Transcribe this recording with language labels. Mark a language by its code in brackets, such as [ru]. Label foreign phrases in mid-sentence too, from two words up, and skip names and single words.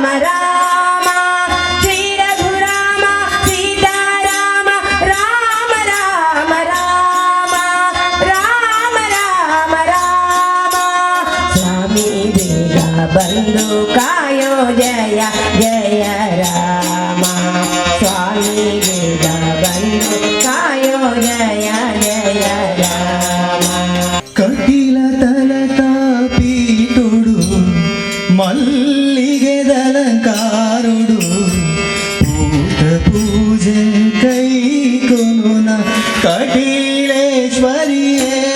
[kn] ರಾಮ ಶ್ರೀ ರಘುರಾಮ ಸೀತಾರಾಮ ರಾಮ ರಾಮ ರಾಮ ರಾಮ ರಾಮ ರಾಮ ಸ್ವಾಮಿ ಬೇಗ ಬಂದು ಕಾಯೋ ಜಯ ಜಯ ರಾಮ ಸ್ವಾಮಿ ಬೇಗ ಬಂದು ಕಾಯೋ ಜಯ ಜಯ ರಾಮ [tcy] ಕಟೀಲ ತಲತ ಪೀಟುಡು ಮಲ್ಲಿಗೆ ದಲಂಕಾರುಡು ಊಟ ಪೂಜೆ ಕೈಗೊಳ್ಳುನ ಕಟೀಲೇಶ್ವರಿಯೇ